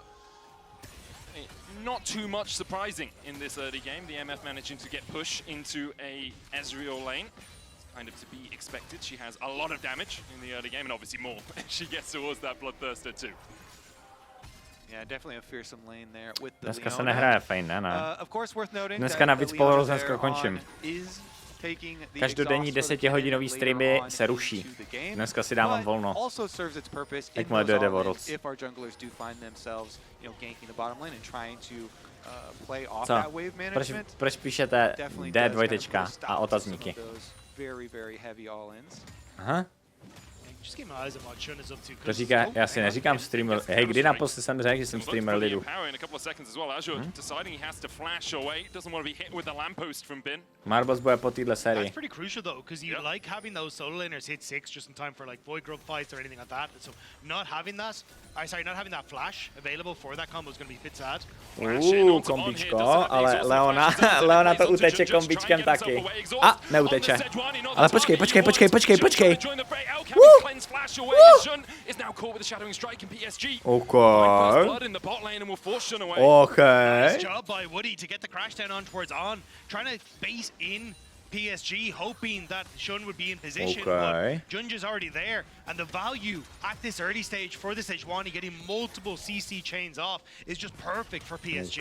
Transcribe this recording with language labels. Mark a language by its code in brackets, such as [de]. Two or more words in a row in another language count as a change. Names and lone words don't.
[en] Not too much surprising in this early game. The MF managing to get push into a Ezreal lane. It's kind of to be expected. She has a lot of damage in the early game, and obviously more she gets towards that Bloodthirster too. Yeah, definitely a fearsome lane there with the [cs] Dneska se nehraje fajn, ne? [en] Of course, worth noting [cs] Dneska navíc polorozensko končím. Každodenní 10hodinový streamy se ruší. Dneska si dávám volno. Jakmile dojde Worlds. Co? Proč píšete D2 a otazníky? Aha. To říká, já si neříkám streamer. Hej, kdy naposledy jsem řekl, že jsem streamer lidu? Marbles bude po téhle sérii. [en] That's pretty crucial though, because you like having those solo laners hit 6 just in time for like Void Grub fights or anything like that. So not having that, not having that flash available for that combo is going to be a bit sad. [cs] Kombičko, ale Leona to uteče kombičkem taky. A, neuteče. Ale počkej. [en] Okay. Nice job by Woody to get the crash down on towards On, trying to base in PSG, hoping that Shun would be in position, but Junja's already there, and the value at this early stage for the Sejuani getting multiple CC chains off is just perfect for PSG.